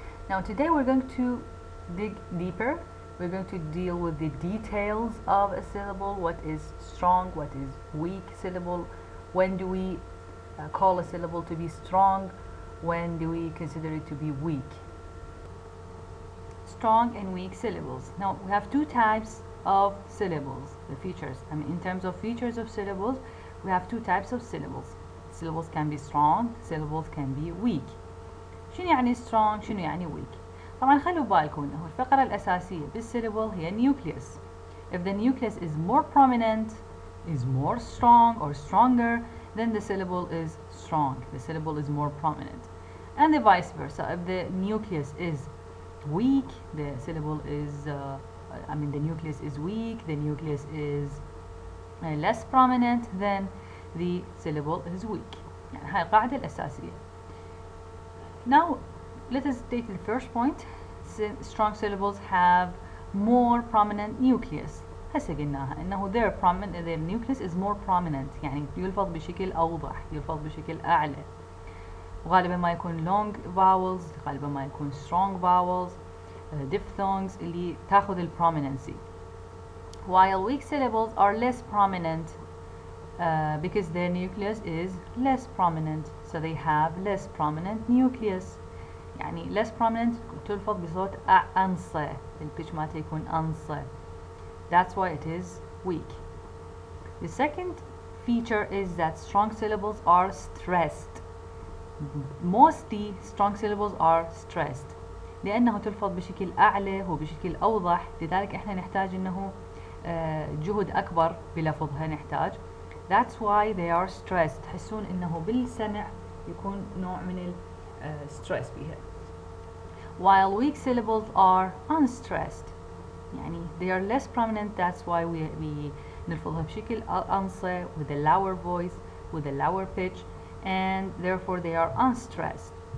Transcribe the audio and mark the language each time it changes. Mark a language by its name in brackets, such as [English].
[English] Now, today we're going to dig deeper. We're going to deal with the details of a syllable, what is strong, what is weak syllable, when do we call a syllable to be strong, when do we consider it to be weak. Strong and weak syllables. Now we have two types of syllables, the features. In terms of features of syllables, we have two types of syllables. Syllables can be strong, syllables can be weak. [Arabic] شنو يعني strong؟ شنو يعني weak؟ طبعا خلوا بالكم انه الفقرة الأساسية بالsyllable هي nucleus. [English] If the nucleus is more prominent, is more strong or stronger, then the syllable is strong. The syllable is more prominent. And the vice versa. If the nucleus is weak, the syllable is, the nucleus is weak, the nucleus is less prominent, then the syllable is weak. [Arabic] يعني هاي القاعدة الأساسية. [English] Now, let us take the first point. Strong syllables have more prominent nucleus. [Arabic] هسه قلناها انه [English] their nucleus is more prominent، [Arabic] يعني يلفظ بشكل اوضح، يلفظ بشكل اعلى. وغالبا ما يكون long vowels، غالبا ما يكون strong vowels، diphthongs اللي تاخذ ال prominency. [English] While weak syllables are less prominent because their nucleus is less prominent, so they have less prominent nucleus. [Arabic] يعني less prominent تلفظ بصوت أنصى، البيتش مالته يكون أنصى. [English] That's why it is weak. The second feature is that strong syllables are stressed. Mostly strong syllables are stressed [Arabic] لأنه تلفظ بشكل أعلى وبشكل أوضح، لذلك إحنا نحتاج إنه جهد أكبر بلفظها نحتاج. [English] That's why they are stressed. [Arabic] تحسون إنه بالسمع يكون نوع من stress بيها. [English] While weak syllables are unstressed، [Arabic] يعني [English] they are less prominent. That's why we [Arabic] نلفظها بشكل أنصى [English] with a lower voice, with a lower pitch, and therefore they are unstressed.